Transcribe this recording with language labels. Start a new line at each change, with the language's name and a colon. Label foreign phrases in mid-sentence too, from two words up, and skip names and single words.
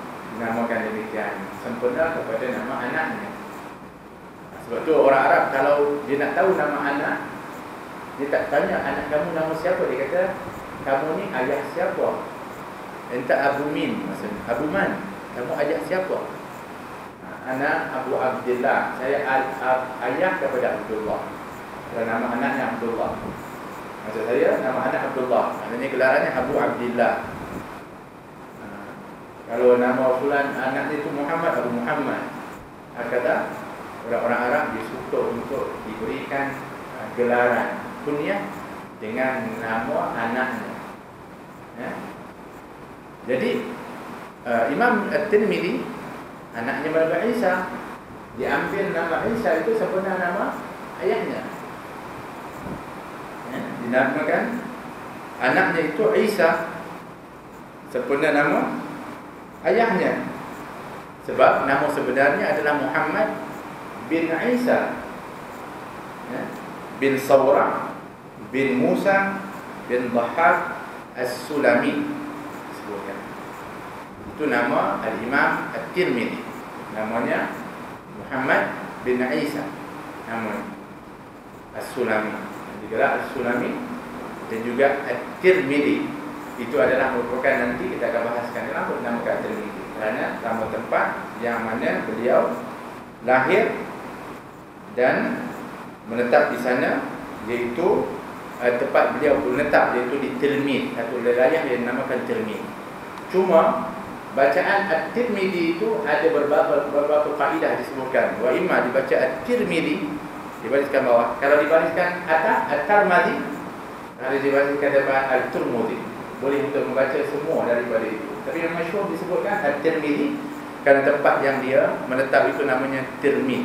Malay: dinamakan demikian, sempena kepada nama anaknya. Sebab tu orang Arab kalau dia nak tahu nama anak, dia tak tanya anak kamu nama siapa, dia kata kamu ni ayah siapa.
Arabic: أنت أبو من,
Malay: maksudnya
Arabic: أبو من,
Malay: kamu ayah siapa? Anak Abu Abdullah, saya ayah kepada Abdullah. Dan nama anaknya Abdullah. Maksud saya nama anak Abdullah, maknanya gelarannya Abu Abdullah. Kalau nama fulan anaknya itu Muhammad, Abu Muhammad. Kata orang-orang Arab dia suka untuk diberikan gelaran kunyah dengan nama anaknya. Ya? Jadi Imam At-Tirmidzi anaknya Nabi Isa, diambil nama Isa itu sebenarnya nama ayahnya. Ya, dinamakan anaknya itu Isa, sebenarnya nama ayahnya. Sebab nama sebenarnya adalah Muhammad bin Isa, ya, bin Sawra bin Musa bin Dhahhak As-Sulami. Itu nama Al-Imam At-Tirmidzi. Namanya Muhammad bin Isa, nama As-Sulami, juga As-Sulami dan juga At-Tirmidzi. Itu adalah merupakan, nanti kita akan bahaskan kenapa dinamakan At-Tirmidzi, kerana nama tempat yang mana beliau lahir dan menetap di sana, iaitu tempat beliau menetap iaitu di Tirmidz, satu wilayah yang dinamakan Tirmidz. Cuma bacaan At-Tirmidzi itu ada beberapa faedah disebutkan.
Arabic: وإما
Malay: dibaca At-Tirmidzi, dibariskan bawah. Kalau dibariskan atas At-Tirmidzi, ada dibariskan depan Al-Tirmidzi. Boleh untuk membaca semua daripada itu. Tapi yang masyhur disebutkan At-Tirmidzi kerana tempat yang dia menetap itu namanya Tirmidz.